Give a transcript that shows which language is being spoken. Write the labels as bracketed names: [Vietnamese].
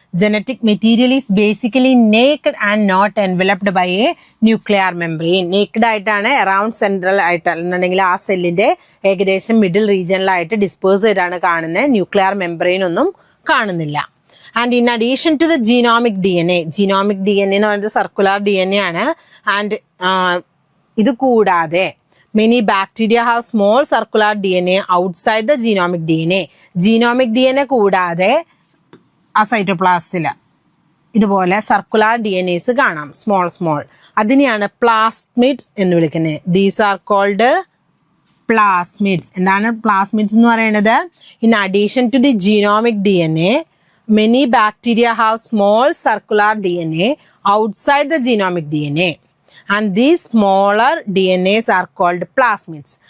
[English] Genetic material is basically naked and not enveloped by a nuclear membrane. [Malayalam] Naked ആയിട്ടാണ്, around central ആയിട്ട് എന്നുണ്ടെങ്കിൽ ആ സെല്ലിന്റെ ഏകദേശം മിഡിൽ റീജിയനിലായിട്ട് ഡിസ്പേഴ്സ് ചെയ്താണ് കാണുന്നത്. ന്യൂക്ലിയർ മെംബ്രെയിൻ ഒന്നും കാണുന്നില്ല. [English] and in addition to the genomic DNA [Malayalam] എന്ന് പറയുന്നത് സർക്കുലർ DNA ആണ്. [English] and [Malayalam] ഇത് കൂടാതെ [English] many bacteria have small circular DNA outside the genomic DNA. [Malayalam] Genomic DNA കൂടാതെ ആ സൈറ്റോപ്ലാസിൽ ഇതുപോലെ സർക്കുലർ DNAs കാണാം, സ്മോൾ. അതിനെയാണ് പ്ലാസ്മിഡ്സ് എന്ന് വിളിക്കുന്നത്. [English] These are called plasmids. [Malayalam] എന്താണ് പ്ലാസ്മിഡ്സ് എന്ന് പറയുന്നത്? [English] In addition to the genomic DNA, many bacteria have small circular DNA outside the genomic DNA. And these smaller DNAs are called plasmids.